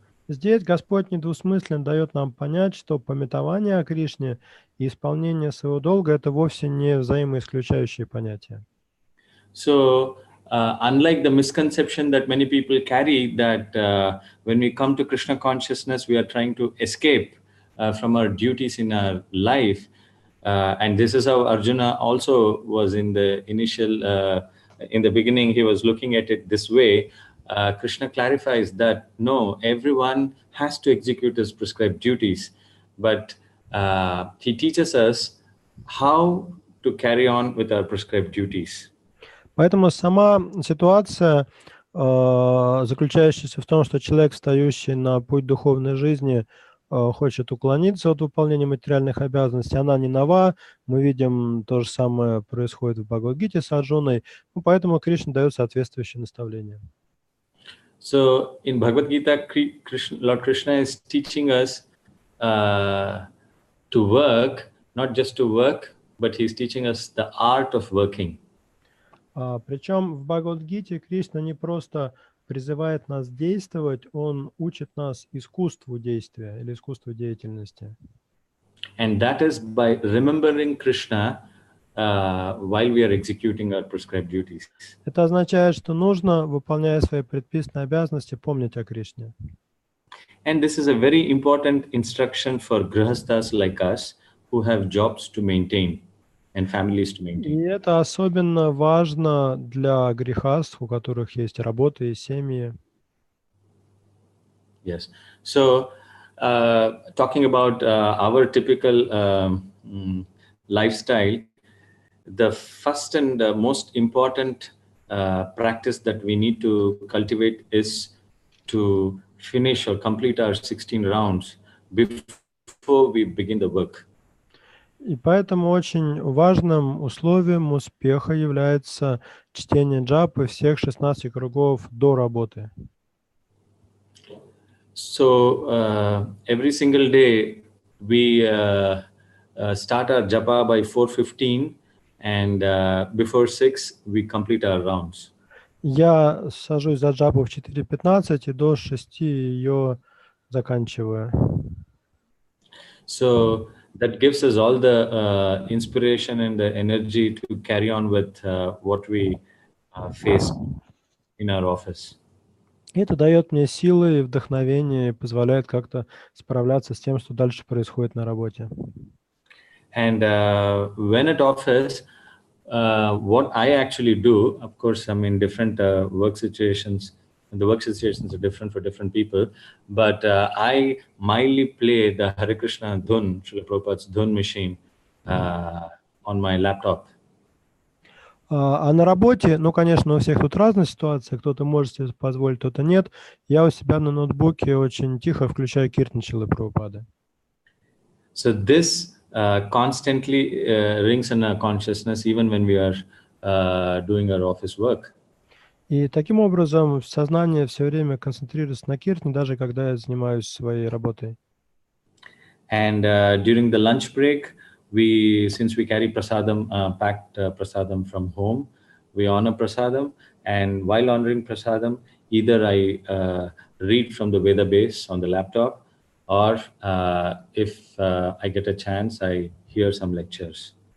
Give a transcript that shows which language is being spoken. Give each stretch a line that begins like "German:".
Russian: Здесь Господь недвусмысленно дает нам понять, что памятование о Кришне и исполнение своего долга – это вовсе не взаимоисключающие понятия.
English: So, unlike the misconception that many people carry that when we come to Krishna consciousness, we are trying to escape from our duties in our life. And this is how Arjuna also was in the initial, in the beginning, he was looking at it this way. Krishna clarifies that no, everyone has to execute his prescribed duties, but he teaches us how to carry on with our prescribed duties.
Russian: Поэтому сама ситуация, заключающаяся в том, что человек, встающий на путь духовной жизни, хочет уклониться от выполнения материальных обязанностей, она не нова. Мы видим, то же самое происходит в Бхагавад-гите с Арджуной, поэтому Кришна дает соответствующие наставления.
English: So in Bhagavad Gita, Lord Krishna is teaching us to work, not just to work, but he's teaching us the art of working.
Russian: Причем в Бхагавад-гите Кришна не просто призывает нас действовать, он учит нас искусству действия или искусству деятельности.
English: And that is by remembering Krishna while we are executing our prescribed duties.
Russian: Это означает, что нужно, выполняя свои предписанные обязанности, помнить о Кришне.
English: And this is a very important instruction for grihasthas like us who have jobs to maintain and families to maintain.
Russian: И это особенно важно для грехаств, у которых есть работа и семьи.
English: Yes. So, talking about our typical lifestyle, the first and most important practice that we need to cultivate is to finish or complete our 16 rounds before we begin the work.
Russian: И поэтому очень важным условием успеха является чтение джапы всех 16 кругов до работы.
English: So every single day we start our japa by 4:15 and before 6 we complete our rounds.
Russian: Я сажусь за джапу в 4:15 и до 6 ее заканчиваю.
English: So that gives us all the inspiration and the energy to carry on with what we face in our office.
Russian: Это дает мне силы и вдохновение, и позволяет как-то справляться с тем, что дальше происходит на работе.
English: And when at office, what I actually do, of course, I'm in different work situations, and the work situations are different for different people, but I mildly play the Hare Krishna Dhun, Srila Prabhupada's Dhun machine on my laptop.
Russian: А на работе, ну, конечно, у всех тут разная ситуация, кто-то может себе позволить, кто-то нет. Я у себя на ноутбуке очень тихо включаю киртан Шрилы Прабхупады.
English: So this constantly rings in our consciousness even when we are doing our office work.
Russian: И таким образом сознание все время концентрируется на киртане, даже когда я занимаюсь своей работой.
English: And during the lunch break, since we carry prasadam, packed prasadam from home, we honor prasadam. And while honoring prasadam, either I read from the Veda base on the laptop, or if I get a chance, I hear some lectures.